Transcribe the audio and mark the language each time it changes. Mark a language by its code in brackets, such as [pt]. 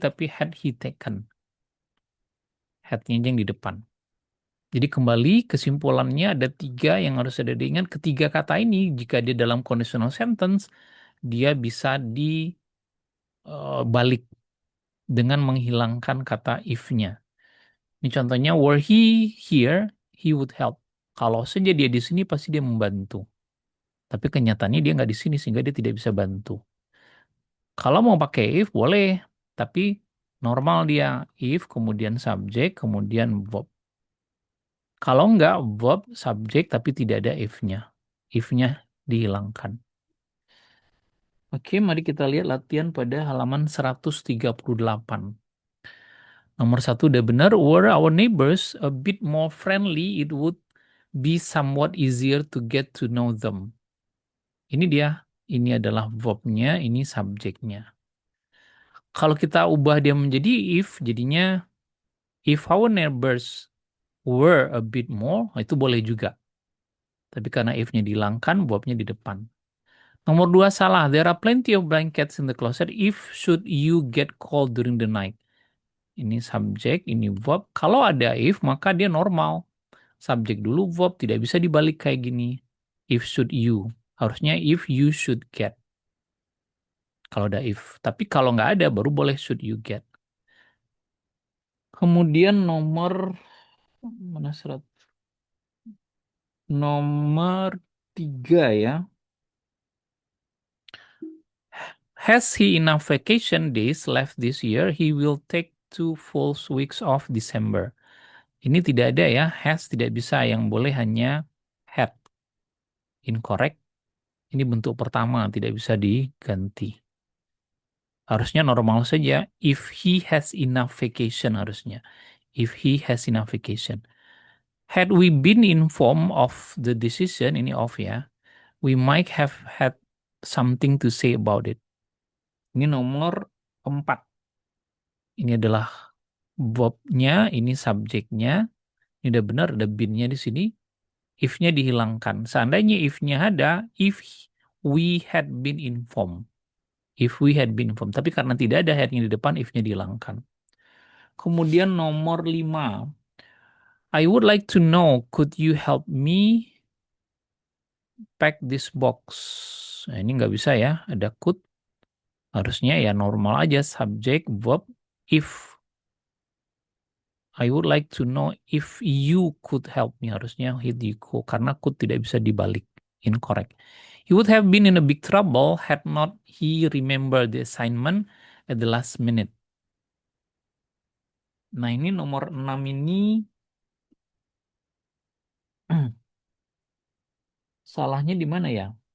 [id] Tapi [en] had he taken. [id] Head-nya yang di depan. Jadi kembali kesimpulannya ada tiga yang harus ada diingat. Ketiga kata ini jika dia dalam conditional sentence dia bisa dibalik dengan menghilangkan kata if-nya. Ini contohnya [en] were he here he would help. [id] Kalau saja dia di sini pasti dia membantu. Tapi kenyataannya dia nggak di sini sehingga dia tidak bisa bantu. Kalau mau pakai if boleh, tapi normal dia if kemudian subjek kemudian verb. Kalau enggak, verb, subjek, tapi tidak ada if-nya. If-nya dihilangkan. Oke, mari kita lihat latihan pada halaman 138. Nomor satu udah benar. [en] Were our neighbors a bit more friendly, it would be somewhat easier to get to know them. [id] Ini dia. Ini adalah verb-nya, ini subjeknya. Kalau kita ubah dia menjadi if, jadinya [en] if our neighbors were a bit more, [id] itu boleh juga. Tapi karena if-nya dihilangkan, verb-nya di depan. Nomor dua salah. [en] There are plenty of blankets in the closet if should you get cold during the night. [id] Ini subjek, ini verb. Kalau ada if, maka dia normal. Subjek dulu, verb. Tidak bisa dibalik kayak gini. If should you. Harusnya [en] if you should get. [id] Kalau ada if. Tapi kalau nggak ada, baru boleh [en] should you get. [id] Kemudian nomor mana surat? Nomor tiga ya. [en] Has he enough vacation days left this year? He will take 2 full weeks of December. [id] Ini tidak ada ya, has tidak bisa, yang boleh hanya had. Incorrect. Ini bentuk pertama, tidak bisa diganti. Harusnya normal saja, [en] if he has enough vacation [id] harusnya. [en] If he has enough vacation. Had we been informed of the decision, [id] ini of ya, [en] we might have had something to say about it. [id] Ini nomor 4. Ini adalah verb-nya, ini subjeknya. Ini udah benar, ada been-nya di sini. If-nya dihilangkan. Seandainya if-nya ada, [en] if we had been informed. If we had been informed. [id] Tapi karena tidak ada had-nya di depan, if-nya dihilangkan. Kemudian nomor 5. [en] I would like to know, could you help me pack this box? [id] Nah, ini nggak bisa ya, ada could. Harusnya ya normal aja, subject, verb, if. [en] I would like to know if you could help me. [id] Harusnya hit you go. Karena could tidak bisa dibalik. [en] Incorrect. He would have been in a big trouble had not he remembered the assignment at the last minute. [id] Nah ini nomor 6 ini salahnya di mana ya?